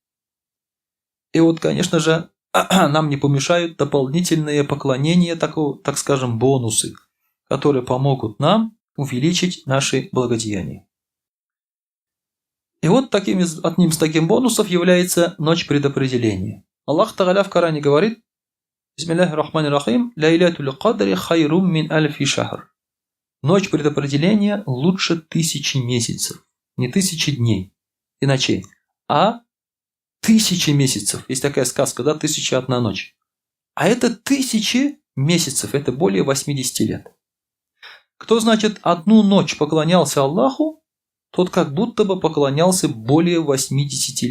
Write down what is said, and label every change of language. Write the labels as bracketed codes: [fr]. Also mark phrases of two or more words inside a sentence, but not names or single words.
[ru] И вот, конечно же, нам не помешают дополнительные поклонения, так скажем, бонусы, которые помогут нам увеличить наши благодеяния. И вот одним из таких бонусов является ночь предопределения. [ar] الله تعالى [ru] в Коране говорит: [ar] بسم الله الرحمن الرحيم, ليلة القدر خير من ألف شهر. [ru] Ночь предопределения лучше 1000 месяцев. Не 1000 дней и ночей, а 1000 месяцев. Есть такая сказка, да, 1001 ночь. А это 1000 месяцев, это более 80 лет. Кто, значит, одну ночь поклонялся Аллаху, тот как будто бы поклонялся более 80 лет.